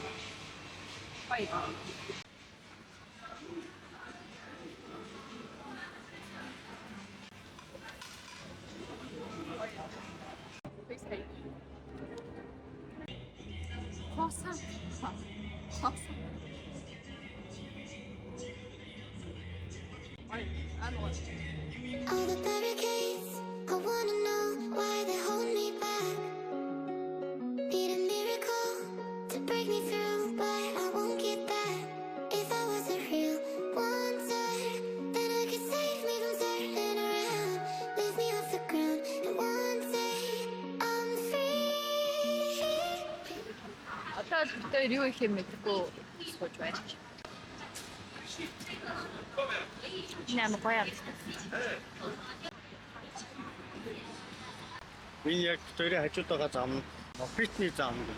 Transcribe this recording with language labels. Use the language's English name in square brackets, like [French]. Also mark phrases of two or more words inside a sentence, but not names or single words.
[English] Бай. Хоса. Хоса. All the barricades, I wanna know why they hold me back. Need a miracle to break me through, but I won't get that. If I wasn't real wonder, then I could save me from turning around. Lift me off the ground, and one day I'm free. [Mongolian] Одоо бид юу их юм мэдгүй сууж байна. Ням гоё юм. Энэ яг төрийн хажууд байгаа зам нь мопитны зам гэнэ.